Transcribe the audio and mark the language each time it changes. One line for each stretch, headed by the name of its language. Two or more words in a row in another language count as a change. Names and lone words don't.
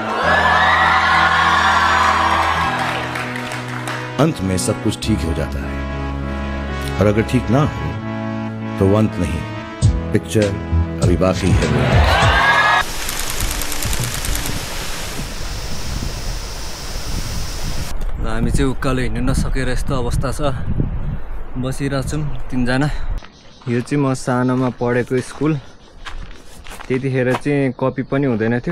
Hindi: अंत में सब कुछ ठीक हो जाता है, और अगर ठीक ना हो तो वो अंत नहीं, पिक्चर अभी बाकी है।
Nepali: हामी चाहिँ उकालो हिँड्नु नसकेर यस्तो अवस्था छ, बसिरहेको छौँ तीनजना। यो चाहिँ म सानोमा पढेको स्कुल। त्यतिखेर चाहिँ कपी पनि हुँदैन थियो।